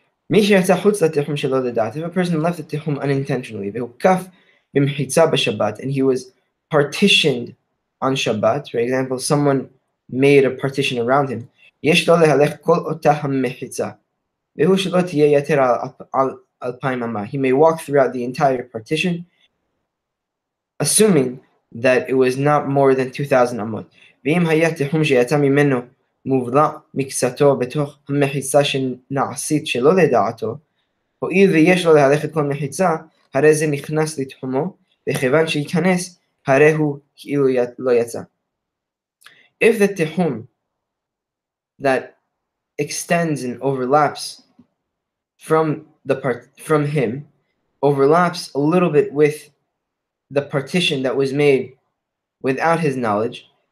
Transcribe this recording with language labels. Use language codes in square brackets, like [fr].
[en] If a person left the tihum unintentionally, and he was partitioned on Shabbat, for example, someone made a partition around him, he may walk throughout the entire partition, assuming that it was not more than 2,000 amot. [he] מובלע מקצתו בתוך המחיצה שנעשית שלא לדעתו, הואיל ויש לו להלכת כל מחיצה, הרי זה נכנס לתחומו, וכיוון שייכנס, הרי הוא כאילו לא יצא. [en] If the tihum that extends and overlaps from him overlaps a little bit with the partition that was made without his knowledge,